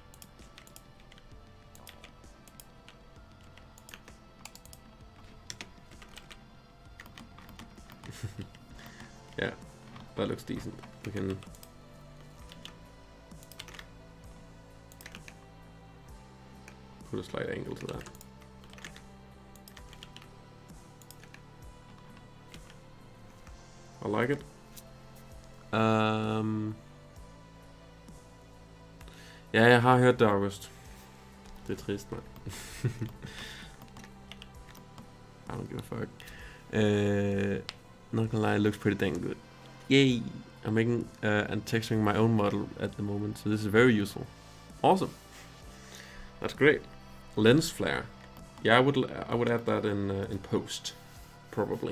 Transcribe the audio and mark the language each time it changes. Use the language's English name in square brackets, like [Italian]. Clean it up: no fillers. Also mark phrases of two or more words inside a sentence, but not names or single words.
[English] Yeah, that looks decent. We can put a slight angle to that. I like it. [Danish] Ja, jeg har hørt det, August. Det er trist, mand. [English] I don't give a fuck. Not gonna lie, it looks pretty dang good. Yay! I'm making and texturing my own model at the moment, so this is very useful. Awesome. That's great. Lens flare. Yeah, I would add that in post, probably.